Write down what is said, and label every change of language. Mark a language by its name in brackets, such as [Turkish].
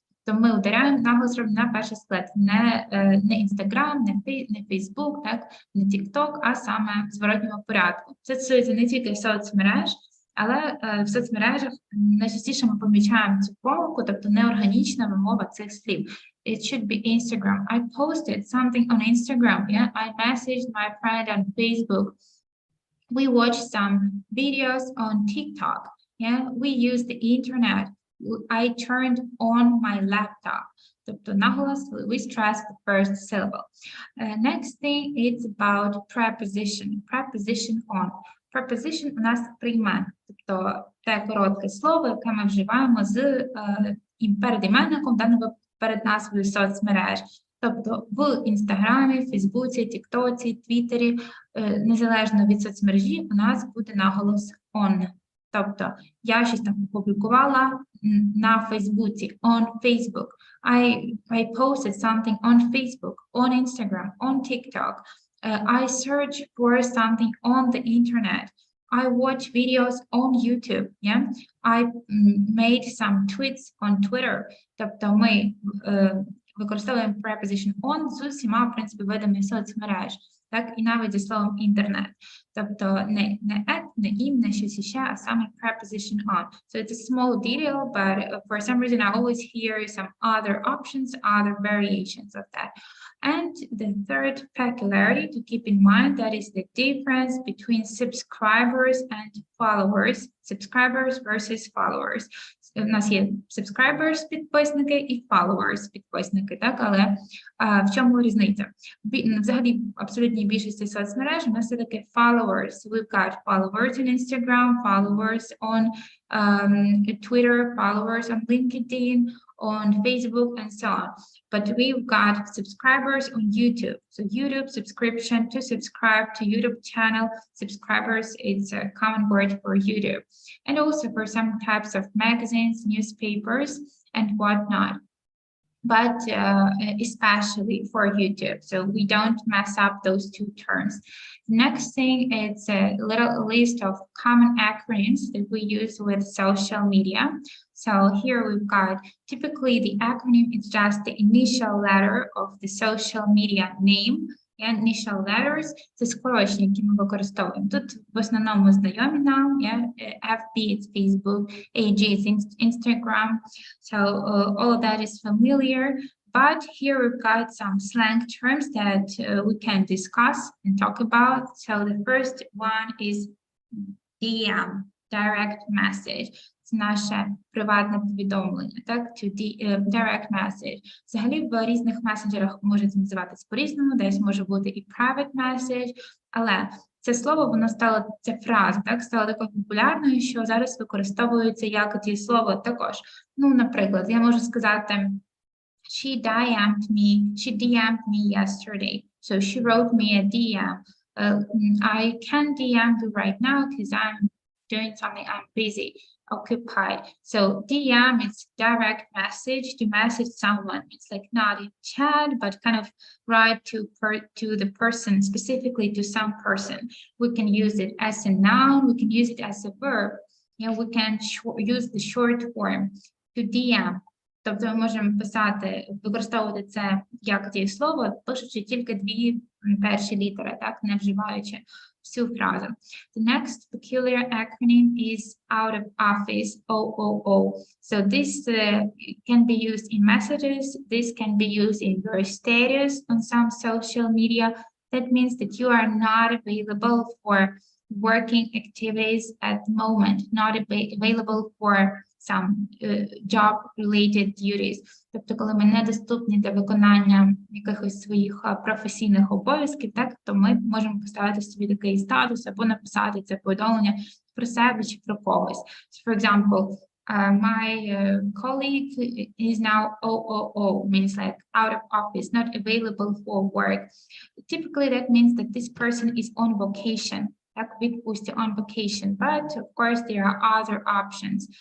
[Ukrainian] То ми ударяємо наголос на перший склад. Не Instagram, не Facebook, не TikTok, а саме в зворотньому порядку. Це стосується не тільки соцмереж, але в соцмережах найчастіше ми помічаємо цю помилку, тобто неорганічна вимова цих слів. [English] It should be Instagram. I posted something on Instagram. Yeah, I messaged my friend on Facebook. We watched some videos on TikTok. Yeah, we used the internet. I turned on my laptop. [Ukrainian] Тобто наголос, [English] we stress the first syllable. Next thing is about preposition. Preposition on. [Ukrainian] Preposition у нас прийменник, тобто те коротке слово, яке ми вживаємо перед іменником, перед назвою соцмереж. Тобто в Інстаграмі, Фейсбуці, Тіктоці, Твіттері, незалежно від соцмережі, у нас буде наголос on. Тобто, я щось там опублікувала на Фейсбуці, [English] on Facebook. I posted something on Facebook, on Instagram, on TikTok. I search for something on the internet. I watch videos on YouTube. Yeah? I made some tweets on Twitter. [Ukrainian] Тобто, ми використовуємо preposition on з усіма, в принципі, видами соцмереж. Так, і навіть зі словом інтернет. Тобто не at, не in, не щось іще, а саме preposition on. [English] So it's a small detail, but for some reason I always hear some other options, other variations of that. And the third peculiarity to keep in mind, that is the difference between subscribers and followers. Subscribers versus followers. [Ukrainian] У нас є subscribers, підписники, і followers, підписники, так? Але в чому різниця? Взагалі, в абсолютній більшості соцмереж у нас є таке followers. [English] We've got followers on Instagram, followers on Twitter, followers on LinkedIn, on Facebook, and so on. But we've got subscribers on YouTube. So YouTube subscription, to subscribe to YouTube channel, subscribers is a common word for YouTube. And also for some types of magazines, newspapers, and whatnot. But especially for YouTube. So we don't mess up those two terms. Next thing is a little list of common acronyms that we use with social media. So here we've got, typically the acronym is just the initial letter of the social media name. And initial letters [Ukrainian] – це скорочення, які ми використовуємо. Тут в основному знайомі нам, FB – it's Facebook, AG – it's Instagram. [English] So all of that is familiar. But here we've got some slang terms that we can discuss and talk about. So the first one is DM, direct message. [Ukrainian] Це наше приватне повідомлення, так, [English] to direct message. [Ukrainian] Взагалі в різних месенджерах може називатись по-різному, десь може бути і [English] private message, [Ukrainian] але це слово, воно стало, ця фраза, так, стала такою популярною, що зараз використовується як дієслово також. Ну, наприклад, я можу сказати, [English] she DM'd me yesterday. So she wrote me a DM. I can't DM you right now because I'm doing something, I'm busy, occupied. So DM is direct message to message someone. It's like not in chat, but kind of write to the person, specifically to some person. We can use it as a noun, we can use it as a verb. Yeah, we can use the short form to DM. [Ukrainian] Тобто ми можемо писати, використовувати це як дієслово, пишучи тільки дві перші літери, так, не вживаючи всю фразу. [English] The next peculiar acronym is out of office, OOO. So this can be used in messages, this can be used in your status on some social media. That means that you are not available for working activities at the moment, not available for some job-related duties. [Ukrainian] Тобто, коли ми недоступні для виконання якихось своїх професійних обов'язків, так, то ми можемо поставити собі такий статус або написати це повідомлення про себе чи про когось. [English] So, for example, my colleague is now OOO, means like out of office, not available for work. Typically, that means that this person is on vacation. On vacation, but of course there are other options.